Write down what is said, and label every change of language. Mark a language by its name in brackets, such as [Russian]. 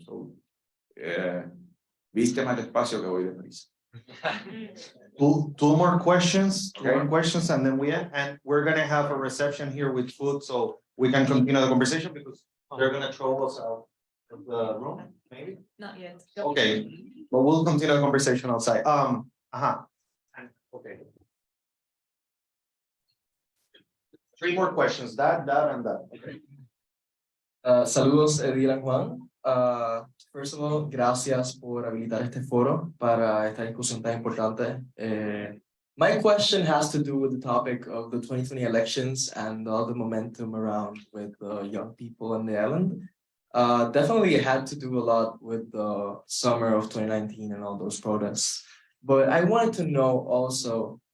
[Spanish] So, viste más despacio que voy deprisa. [English] Two more questions, Okay. and then we end. And we're gonna have a reception here with food, so we can continue the conversation, because they're gonna throw us out of the room, maybe? Not yet. Okay, but we'll continue the conversation outside. Okay. 3 more questions, that, and that. Okay. [Spanish] Saludos, Edil and Juan. [English] First of all, [Spanish] gracias por habilitar este foro para esta discusión tan importante. [English] My question has to do with the topic of the 2020 elections and all the momentum around with young people on the island. Definitely it had to do a lot with the summer of 2019 and all those protests. But I wanted to know also